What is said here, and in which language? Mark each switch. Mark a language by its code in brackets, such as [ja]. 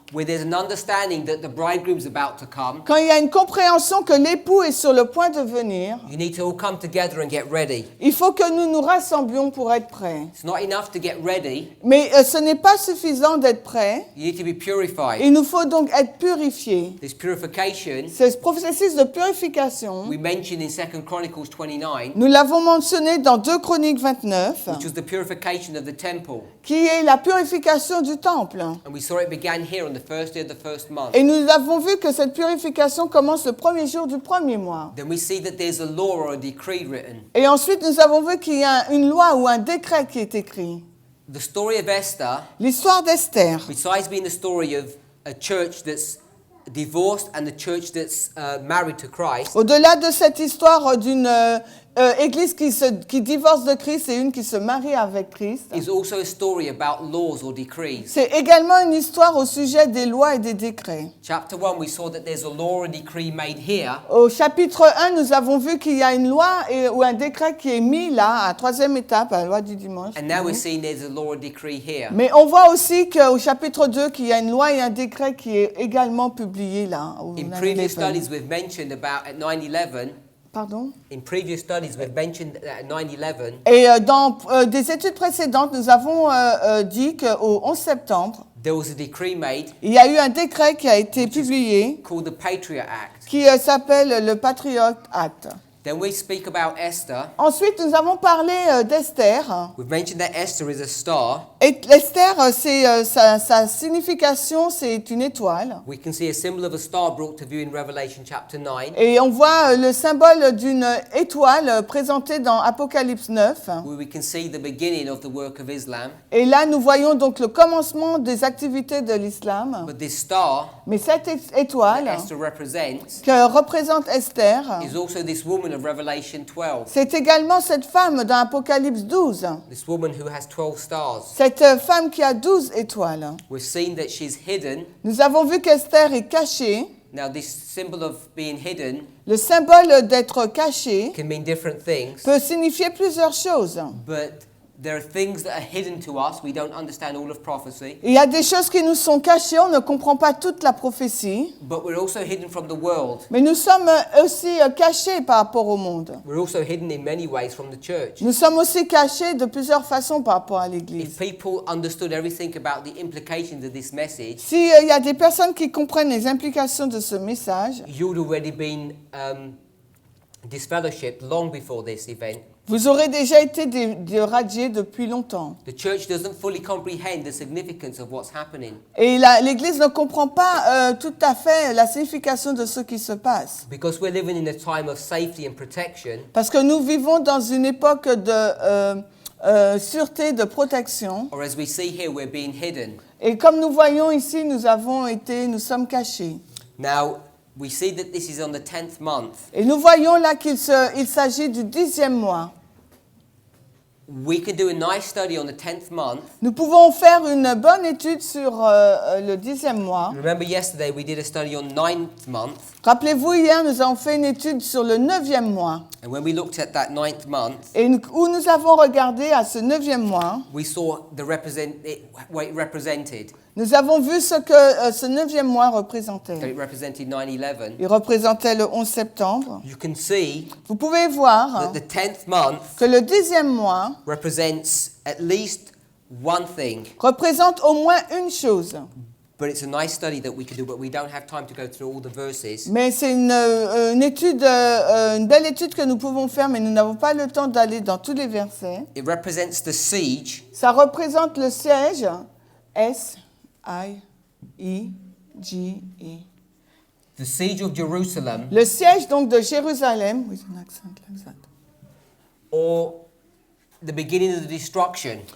[en] where there's an understanding that the bridegroom's about to come, [fr] quand il y a une compréhension que l'époux est sur le point de venir, [en] you need to all come together and get ready. [fr] il faut que nous nous rassemblions pour être prêts. [en] It's not enough to get ready. [fr] Mais ce n'est pas suffisant d'être prêts. [en] You need to be purified. [fr] Il nous faut donc être purifiés. [en] This purification [fr] Ce processus de purification, [en] we mentioned in 2 Chronicles 29, [fr] nous l'avons mentionné dans 2 Chroniques 29, [en] which was the purification of the temple. [fr] qui est la purification du temple. [en] And we saw it began here on the first day of the first month. [fr] Et nous avons vu que cette purification commence le premier jour du premier mois. [en] Then we see that there's a law or a decree written. [fr] Et ensuite, nous avons vu qu'il y a une loi ou un décret qui est écrit. [en] The story of Esther, [fr] L'histoire d'Esther. [en] besides being the story of a church that's divorced and the church that's married to Christ, [fr] Au-delà de cette histoire d'une église qui divorce de Christ et une qui se marie avec Christ, [en] is also a story about laws or decrees. [fr] c'est également une histoire au sujet des lois et des décrets. [en] Chapter 1, we saw that there's a law or decree made here, [fr] Au chapitre 1, nous avons vu qu'il y a une loi ou un décret qui est mis là, à troisième étape, à la loi du dimanche. [en] and now we're seeing there's a law or decree here. [fr] Mais on voit aussi qu'au chapitre 2, qu'il y a une loi et un décret qui est également publié là. [en] In previous studies, we've mentioned about at 9/11. [fr] Pardon? [en] In previous studies, we've mentioned that at 9/11, [fr] Et dans des études précédentes, nous avons dit qu'au 11 septembre, [en] there was a decree made [fr] il y a eu un décret qui a été publié [en] called the Patriot Act. [fr] qui s'appelle le Patriot Act. [en] Then we speak about Esther. [fr] Ensuite, nous avons parlé d'Esther. [en] We've mentioned that Esther is a star. [fr] Et Esther, sa signification, c'est une étoile. [en] We can see a symbol of a star brought to view in Revelation chapter 9, [fr] Et on voit le symbole d'une étoile présenté dans Apocalypse 9. [en] where we can see the beginning of the work of Islam. [fr] Et là, nous voyons donc le commencement des activités de l'islam. [en] But this star [fr] Mais cette [en] that [fr] étoile [en] Esther represents [fr] que représente Esther, [en] is also this woman of Revelation 12. [fr] c'est également cette femme dans Apocalypse 12. [en] This woman who has 12 stars. [fr] Cette femme qui a 12 étoiles. [en] We've seen that she's hidden. [fr] Nous avons vu qu'Esther est cachée. [en] Now, this symbol of being hidden [fr] Le symbole d'être caché [en] can mean different things, [fr] peut signifier plusieurs choses. [en] but there are things that are hidden to us. We don't understand all of prophecy, [fr] Il y a des choses qui nous sont cachées, on ne comprend pas toute la prophétie, [en] but we're also hidden from the world. [fr] mais nous sommes aussi cachés par rapport au monde. [en] We're also hidden in many ways from the church. [fr] Nous sommes aussi cachés de plusieurs façons par rapport à [en] If [fr] l'Église. [en] people understood everything about the implications of this message, [fr] S'il y a des personnes qui comprennent les implications de ce message, [en] you'd already been disfellowshipped long before this event. [fr] vous aurez déjà été radiés depuis longtemps. [en] The church doesn't fully comprehend the significance of what's happening [fr] Et l'Église ne comprend pas tout à fait la signification de ce qui se passe. [en] because we're living in a time of safety and protection, [fr] Parce que nous vivons dans une époque de sûreté, de protection. [en] or as we see here, we're being hidden. [fr] Et comme nous voyons ici, nous sommes cachés. [en] Now, we see that this is on the 10th month. [fr] Et nous voyons là qu'il s'agit du 10e mois. [en] We can do a nice study on the 10th month. [fr] Nous pouvons faire une bonne étude sur le 10e mois. [en] Remember yesterday we did a study on 9th month, [fr] Rappelez-vous, hier, nous avons fait une étude sur le 9e mois. [en] and when we looked at that 9th month, [fr] Et où nous avons regardé à ce 9e mois, [en] we saw what it represented. [fr] nous avons vu ce que ce 9e mois [en] So [fr] représentait. [en] it represented 9/11. [fr] Il représentait le 11 septembre. [en] You can see [fr] Vous pouvez voir [en] that the 10th month [fr] que le 10e mois [en] represents at least one thing. [fr] représente au moins une chose. [en] But it's a nice study that we can do, but we don't have time to go through all the verses. [fr] Mais c'est une étude, une belle étude que nous pouvons faire, mais nous n'avons pas le temps d'aller dans tous les versets. [en] It represents the siege [fr] Ça représente le siège, S-I-E, G-E. [en] The siege of Jerusalem, [fr] Le siège donc de Jérusalem, [en] with an accent like that, or the beginning of the destruction,